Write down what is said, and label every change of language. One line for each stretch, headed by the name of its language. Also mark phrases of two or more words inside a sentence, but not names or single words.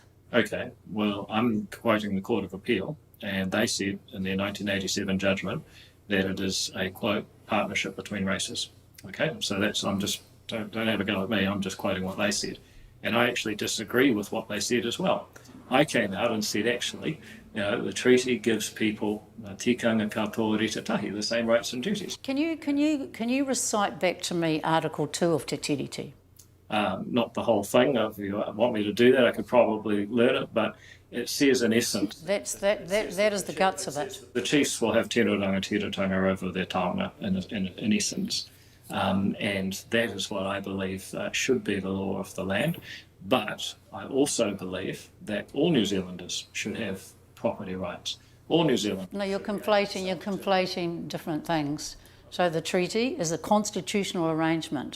English: Okay, well, I'm quoting the Court of Appeal, and they said in their 1987 judgment that it is a, quote, partnership between races. Okay, so that's, don't have a go at me, I'm just quoting what they said. And I actually disagree with what they said as well. I came out and said, actually, the treaty gives people
Māori: tikanga katoa rita tahi,
English: the same rights and duties. Can you recite back to me Article 2 of Te Tiriti? Not the whole thing. If you want me to do that, I could probably learn it, but it says in essence... That is the guts of it. The chiefs will have
Māori: tino rangatiratanga
English: over their taonga, in essence. And that is what I believe should be the law of the land. But I also believe that all New Zealanders should have property rights. All New Zealanders. No, you're conflating different things. So the treaty is a constitutional arrangement.